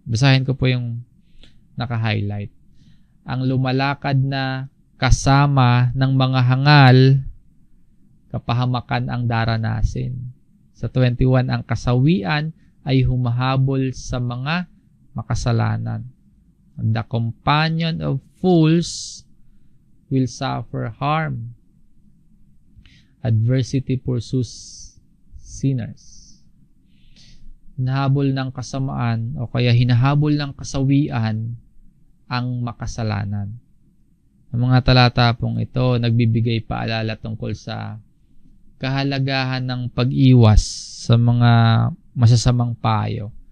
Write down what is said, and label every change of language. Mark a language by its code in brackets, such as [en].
[tl] Basahin ko po yung naka-highlight. Ang lumalakad na kasama ng mga hangal, kapahamakan ang daranasin. Sa 21, ang kasawian ay humahabol sa mga makasalanan. [en] The companion of fools will suffer harm. Adversity pursues sinners. [tl] Hinahabol ng kasamaan o kaya hinahabol ng kasawian ang makasalanan. Ang mga talata pong ito nagbibigay paalala tungkol sa kahalagahan ng pag-iwas sa mga masasamang payo.